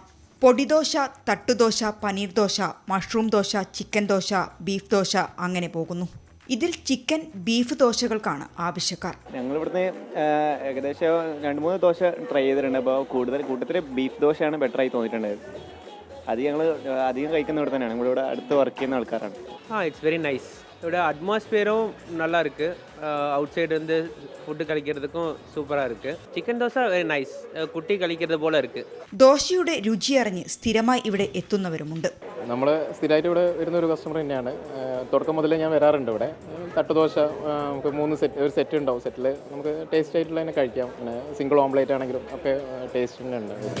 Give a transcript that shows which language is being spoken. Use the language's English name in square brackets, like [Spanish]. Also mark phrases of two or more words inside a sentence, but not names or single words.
[Malayalam] പൊടിദോശ, തട്ടുദോശ, പനീർ ദോശ, മഷ്റൂം ദോശ, ചിക്കൻ ദോശ, ബീഫ് ദോശ, അങ്ങനെ പോകുന്നു. ഇതിൽ ചിക്കൻ, ബീഫ് ദോശകൾക്കാണ് ആവശ്യക്കാർ. ഞങ്ങൾ ഇവിടുന്ന് ഏകദേശം 2-3 ദോശ ട്രൈ ചെയ്തിട്ടുണ്ട്. അപ്പോൾ കൂട്ടത്തിൽ ബീഫ് ദോശയാണ് ബെറ്ററായി തോന്നിയിട്ടുണ്ടായത്. അത് ഞങ്ങൾ അധികം കഴിക്കുന്ന ഇവിടെ തന്നെയാണ്. നമ്മളിവിടെ അടുത്ത് വർക്ക് ചെയ്യുന്ന ആൾക്കാരാണ്. [English] It's very nice. [Tamil] இதோட அட்மாஸ்பியரும் நல்லா இருக்கு. அவுட் சைடு வந்து ஃபுட்டு கழிக்கிறதுக்கும் சூப்பராக இருக்கு. சிக்கன் தோசை [English] very nice. [Malayalam] കുട്ടി കളിക്കുന്നത് പോലെ ഇருக்கு. ദോശയുടെ രുചി അറിഞ്ഞ് സ്ഥിരമായി ഇവിടെ എത്തുന്നവരുമുണ്ട്. നമ്മൾ സ്ഥിരമായിട്ട് ഇവിടെ വരുന്ന ഒരു കസ്റ്റമർ തന്നെയാണ്. തുടക്കം മുതലേ ഞാൻ വരാറുണ്ട് ഇവിടെ. തട്ടുദോശ നമുക്ക് 3 ഒരു സെറ്റ് ഉണ്ടാവും. സെറ്റിൽ നമുക്ക് ടേസ്റ്റ് ആയിട്ടുള്ള തന്നെ കഴിക്കാം. പിന്നെ [English] single omelette [Malayalam] ആണെങ്കിലും ഒക്കെ ടേസ്റ്റ് തന്നെ ഉണ്ട്.